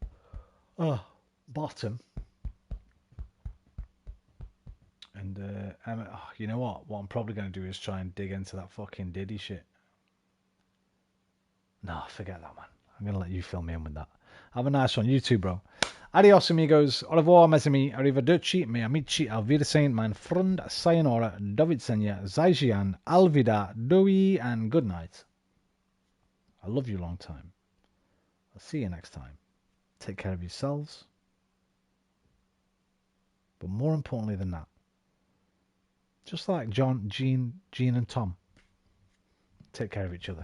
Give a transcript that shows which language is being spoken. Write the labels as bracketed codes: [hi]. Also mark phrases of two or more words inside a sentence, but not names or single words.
[en] Oh, Bottom. And you know what? What I'm probably going to do is try and dig into that fucking Diddy shit. No, forget that, man. I'm going to let you fill me in with that. Have a nice one. You too, bro. [es] Adios, amigos. [fr] Au revoir, mes amis. [it] Arrivederci, me amici. [de] Auf Wiedersehen, mein Freund. [ja] Sayonara. Dovidsenia. Zaijian. Alvida. Doi. [en] And good night. I love you long time. I'll see you next time. Take care of yourselves. But more importantly than that, just like John, Jean, and Tom, take care of each other.